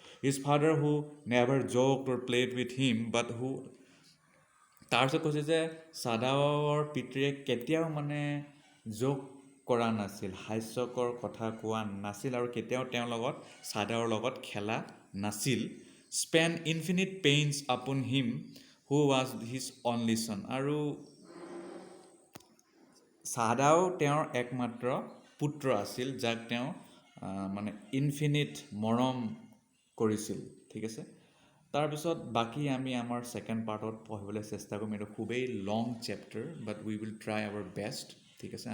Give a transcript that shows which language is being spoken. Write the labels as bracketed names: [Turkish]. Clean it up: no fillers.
[English] his father who never joked or played with him, but who, [Assamese] তাৰপিছত কৈছে যে চাদাওৰ পিতৃয়ে কেতিয়াও মানে জ'ক কৰা নাছিল, হাস্যকৰ কথা কোৱা নাছিল, আৰু কেতিয়াও তেওঁৰ লগত, চাদাওৰ লগত খেলা নাছিল। [English] Spent infinite pains upon him who was his only son. [Assamese] আৰু চাদাও তেওঁৰ একমাত্ৰ পুত্ৰ আছিল, যাক তেওঁ মানে ইনফিনিট মৰম কৰিছিল, ঠিক আছে। তাৰপিছত বাকী আমি আমাৰ ছেকেণ্ড পাৰ্টত পঢ়িবলৈ চেষ্টা কৰিম। এইটো খুবেই [English] long chapter, but we will try our best, [Assamese] ঠিক আছে।